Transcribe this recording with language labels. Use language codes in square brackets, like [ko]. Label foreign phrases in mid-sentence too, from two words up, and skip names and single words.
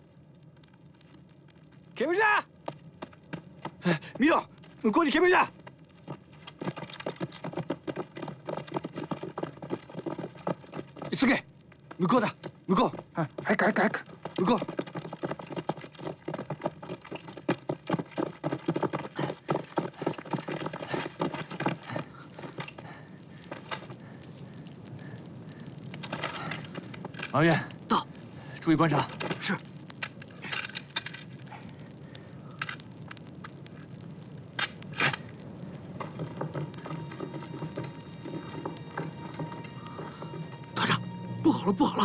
[ja] 煙だ！見ろ、向こうに煙だ！急げ、向こうだ、向こう。早く早く早く。向こう。 [zh] 王源，到，注意观察。是。团长，不好了，不好了！